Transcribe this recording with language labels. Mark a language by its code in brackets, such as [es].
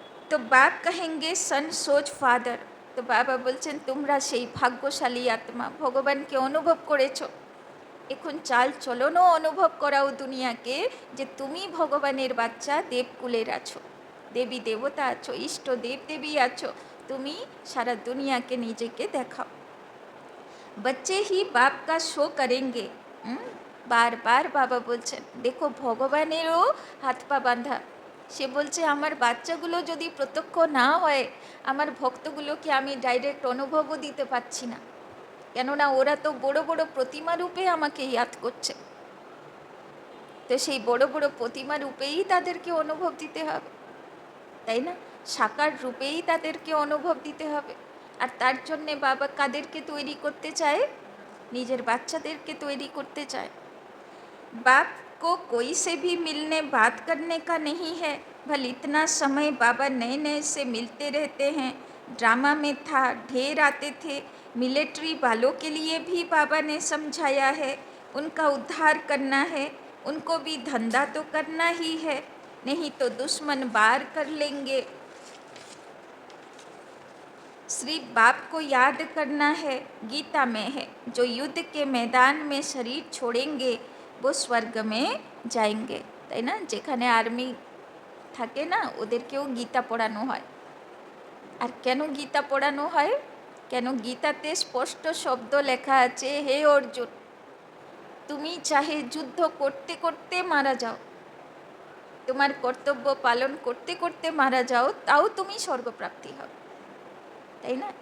[hi] তো বাপ কহেঙ্গে সন সোচ ফাদার, [bn] তো বাবা বলছেন তোমরা সেই ভাগ্যশালী আত্মা, ভগবানকে অনুভব করেছো, এখন চাল চলনও অনুভব করাও দুনিয়াকে যে তুমি ভগবানের বাচ্চা, দেবকুলের আছো, দেবী দেবতা আছো, ইষ্ট দেব দেবী আছো, তুমি সারা দুনিয়াকে নিজেকে দেখাও। [hi] बच्चे ही बाप का शो करेंगे। [bn] বারবার বাবা বলছেন, দেখো ভগবানেরও হাত পা বাঁধা, সে বলছে আমার বাচ্চাগুলো যদি প্রত্যক্ষ না হয়, আমার ভক্তগুলোকে আমি ডাইরেক্ট অনুভবও দিতে পারছি না, কেননা ওরা তো বড় বড় প্রতিমা রূপে আমাকে ইয়াদ করছে, তো সেই বড় বড় প্রতিমা রূপেই তাদেরকে অনুভব দিতে হবে, তাই না? সাকার রূপেই তাদেরকে অনুভব দিতে হবে। আর তার জন্যে বাবা কাদেরকে তৈরি করতে চায়? নিজের বাচ্চাদেরকে তৈরি করতে চায়। [hi] बाप को कोई से भी मिलने बात करने का नहीं है, भल इतना समय बाबा नए नए से मिलते रहते हैं, ड्रामा में था ढेर आते थे, मिलिट्री वालों के लिए भी बाबा ने समझाया है, उनका उद्धार करना है, उनको भी धंधा तो करना ही है, नहीं तो दुश्मन बार कर लेंगे, सिर्फ बाप को याद करना है, गीता में है, जो युद्ध के मैदान में शरीर छोड़ेंगे वो स्वर्ग में जाएंगे, [bn] তাই না? যেখানে আর্মি থাকে না, ওদেরকেও গীতা পড়ানো হয়। আর কেন গীতা পড়ানো হয়? কেন? গীতাতে স্পষ্ট শব্দ লেখা আছে, হে অর্জুন, তুমি চাহে যুদ্ধ করতে করতে মারা যাও, তোমার কর্তব্য পালন করতে করতে মারা যাও, তাও তুমি স্বর্গপ্রাপ্তি হবে, তাই না?